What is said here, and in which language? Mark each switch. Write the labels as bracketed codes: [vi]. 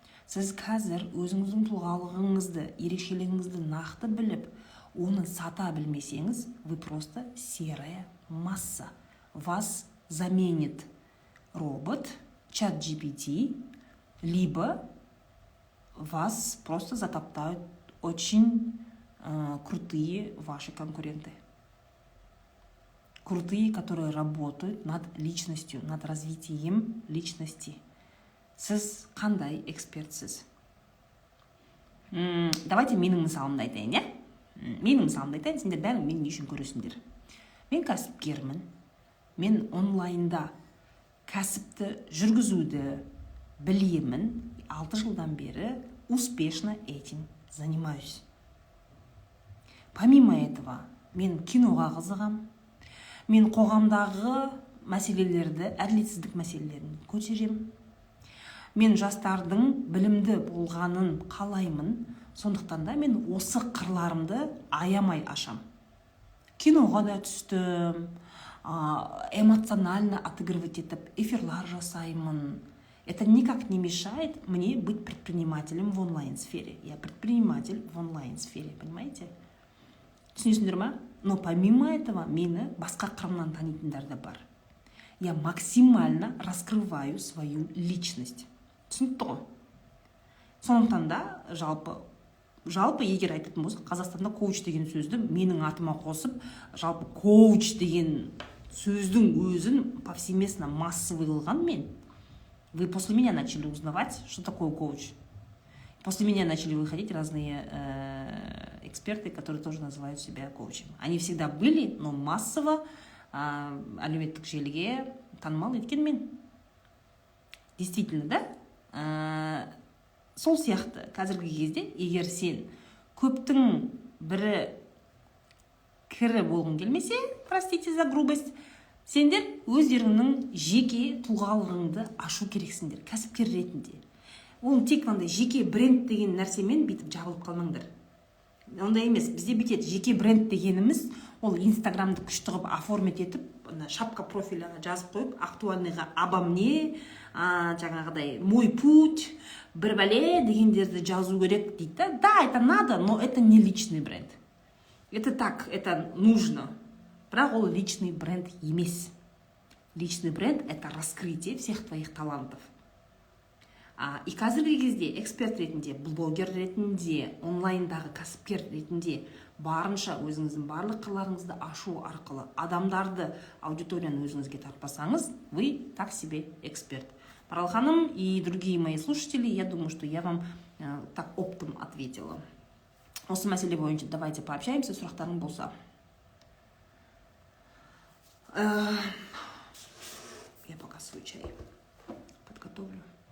[kk] Сіз қазір өзіңіздің тұлғалығыңызды, ерекшелігіңізді нақты біліп, оны сата білмесеңіз, [ru] вы просто серая масса. Вас заменит робот, чат GPT, либо вас просто затоптают очень крутые ваши конкуренты. Крутые, которые работают над личностью, над развитием личности. [kk] Сіз қандай экспертсіз? Давайте менің мысалымды айтайын, иә? Менің мысалымды айтайын, сендер бәрін мен не үшін көресіңдер. Мен кәсіпкермін. Мен онлайнда кәсіпті жүргізуді білемін. [ru] 6 [kk] жылдан бері [ru] успешно этим занимаюсь. Помимо этого, [kk] мен киноға қызығам. Мен қоғамдағы мәселелерді, әділетсіздік мәселелерін көтерем. Мен жастардың білімді болғанын қалаймын. Сондықтан да мен осы қырларымды аямай ашам. Киноға да түстім, [ru] эмоционально отыгрывать [kk] етіп, эфирлар жасаймын. [ru] Это никак не мешает мне быть предпринимателем в онлайн-сфере. Я предприниматель в онлайн-сфере, понимаете? [kk] Түсінесіңдер ма? [ru] Но помимо этого, [kk] мені басқа қырымнан танитындар да бар. [ru] Я максимально раскрываю свою личность. [kk] Түсінікті ғой? Сондықтан да жалпы егер айтатын болсақ, Қазақстанда коуч деген сөзді менің атыма қосып, жалпы коуч деген сөздің өзін [ru] повсеместно массовый [kk] қылған мен. [ru] Вы после меня начали узнавать, что такое коуч. После меня начали выходить разные эксперты, которые тоже называют себя коучем. Они всегда были, но массово [kk] әлеуметтік желіге танымал еткен мен. [ru] Действительно, да? [kk] Сол сияқты қазіргі кезде, егер сен көптің бірі кірі болғың келмесе, [ru] простите за грубость, [kk] сендер өздеріңнің жеке тұлғалығыңды ашу керексіңдер, кәсіпкер ретінде. Ол тек қандай жеке бренд деген нәрсемен бүйтіп жабылып қалмаңдар. Ондай емес, бізде бүйтеді жеке бренд дегеніміз, ол инстаграмды күшті қылып оформить етіп, шапка профиляға жазып қойып, актуальныйға [ru] обо мне, [kk] жаңағыдай [ru] мой путь, [kk] бір бәле дегендерді жазу керек дейді. [ru] Да, это надо, но это не личный бренд. Это так, это нужно. [kk] Бірақ ол личный бренд емес. [ru] Личный бренд – это раскрытие всех твоих талантов. [kk] И қазіргі кезде эксперт ретінде, блогер ретінде, онлайндағы кәсіпкер ретінде барынша өзіңіздің барлық қырларыңызды ашу арқылы адамдарды, аудиторияны өзіңізге тартпасаңыз, [ru] вы так себе эксперт. Марал ханым и другие мои слушатели, я думаю, что я вам так оптом ответила. [kk] Осы мәселе бойынша [ru] давайте пообщаемся, [kk] сұрақтарың болса. [ru] Я пока свой чай подготовлю.